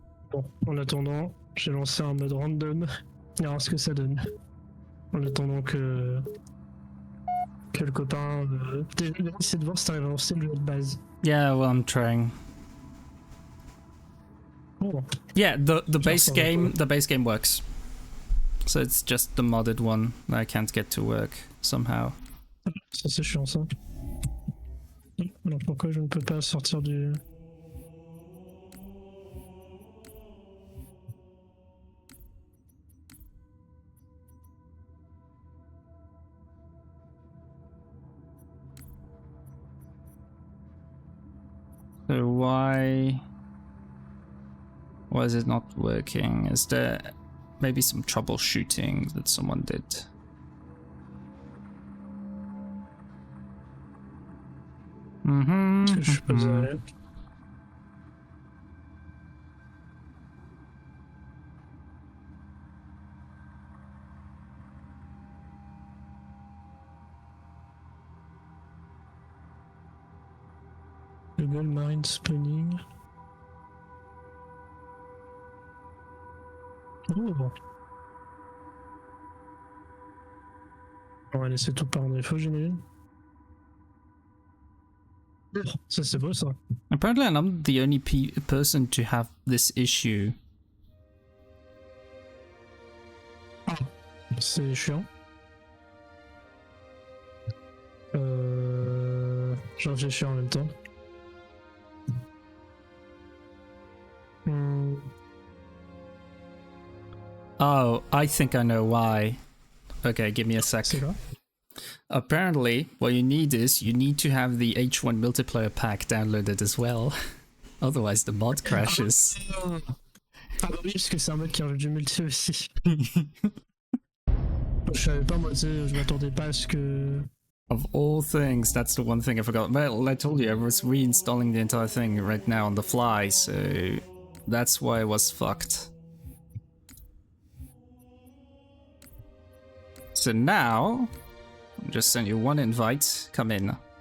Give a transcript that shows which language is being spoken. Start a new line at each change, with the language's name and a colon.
French: Bon, en attendant, j'ai lancé un mode random. On verra ce que ça donne. En attendant que le copain... essaie de voir si t'arrives à lancer le jeu de base.
English: Yeah, well, I'm trying. Oh. Yeah, the base game works. So it's just the modded one that I can't get to work somehow.
French: Ça c'est chiant ça. Alors pourquoi je ne peux pas sortir du...
English: So why is it not working? Is there maybe some troubleshooting that someone did?
French: Parce que je suis pas désolé.
English: Google Marine Spawning. Oh.
French: On va laisser tout par défaut, j'imagine. Ça c'est beau ça.
English: Apparently I'm not the only person to have this issue.
French: C'est chiant. Je réfléchis en même temps.
English: Oh, I think I know why. Okay, give me a sec.
French: C'est quoi?
English: Apparently, what you need to have the H1 multiplayer pack downloaded as well. Otherwise, the mod crashes.
French: Ah bah oui, parce que c'est un mode qui rajoute du multi aussi. Je savais pas, moi, tu sais, je m'attendais pas à ce que...
English: Of all things, that's the one thing I forgot. Well, I told you, I was reinstalling the entire thing right now on the fly, so that's why I was fucked. So now, I'll just send you one invite, come in.